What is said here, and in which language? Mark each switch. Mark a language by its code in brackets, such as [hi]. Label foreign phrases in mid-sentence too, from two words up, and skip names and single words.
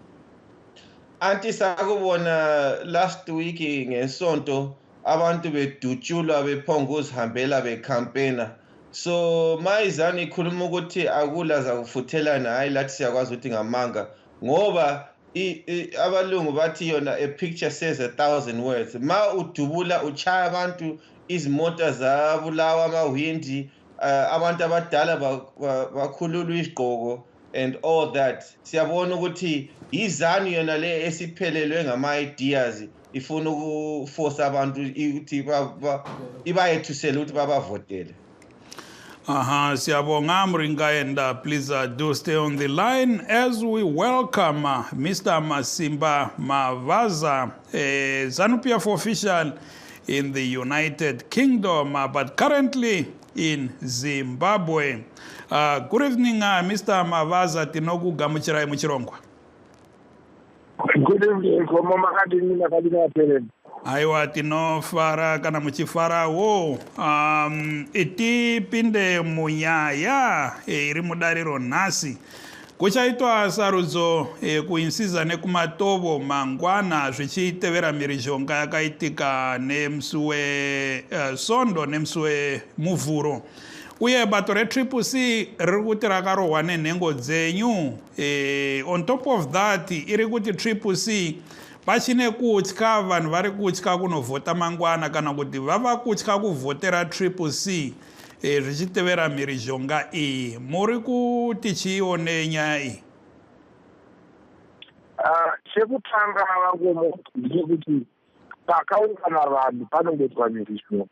[nd] Anti sakubona [en] last week [nd] ngesonto abantu bedutshulwa bephonga uzihambela becampaigna. So mayizani ikhuluma ukuthi akula zakufuthelana hayi lathi siyakwazi ukuthi ngamanga ngoba abalungu bathi yona [en] a picture says 1,000 words. [nd] Ma udubula uchaya abantu izimota zabulawa amawindi abantu abadala bakhululwa isigqoko [en] and all that. [nd] Siyabona ukuthi izanu yona le esiphelelwe ngama-ideas ifuna ukuforce abantu ukuthi ibayethusele ukuthi babavotele. Siyabonga Muringai, [en] and please do stay on the line as we welcome Mr. Masimba Mavaza, a ZANU-PF official in the United Kingdom, but currently in Zimbabwe. Good evening, Mr. Mavaza. [sn] Tinoku gamuchirai muchirongwa. [en] Good evening, [sn] aiwa tinofara kana muchifara wo itipinde munyaya iri mudariro nhasi kuchaitwa sarudzo kuinsiza nekumatovo mangwana zvichitevera mhirizhonga yakaitika nemusi wesondo nemusi wemuvhuro uye bato reCCC riri kuti rakarohwa nenhengo dzenyu. [en] On top of that [sn] iri kuti CCC pachine kutya vanhu vari kutya kunovhota mangwana kana kuti vava kutya kuvhotera CCC zvichitevera mhirizhonga iyi. Muri kuti chione nyaya iyi? Chekutanga vangu ndechekuti pakaungana vanhu panongoitwa mhirizhonga.